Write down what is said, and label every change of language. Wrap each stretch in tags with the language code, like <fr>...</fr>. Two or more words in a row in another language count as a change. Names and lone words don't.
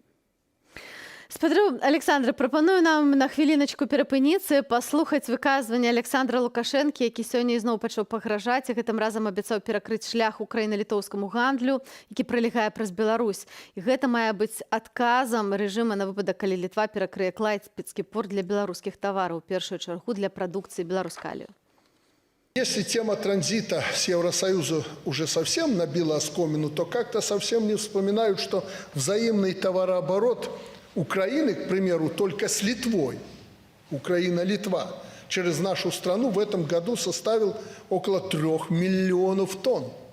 <be>Спадару Александр, прапаную нам на хвіліначку перапыніцца, паслухаць выказванне Александра Лукашэнкі, які сёння ізноў пачаў пагражаць і гэтым разам абяцаў перакрыць шлях украіна-літоўскаму гандлю, які пралягае праз Беларусь. І гэта мае быць адказам рэжыма на выпадак, калі Літва перакрые Клайпецкі порт для беларускіх тавараў, у першую чаргу для прадукцыі беларускалію.</be> <ru>Если тема транзита с Евросоюза уже совсем набила оскомину, то как-то совсем не вспоминают, что взаимный товарооборот Украины, к примеру, только с Литвой, Украина-Литва, через нашу страну в этом году составил около 3 миллионов тонн.</ru>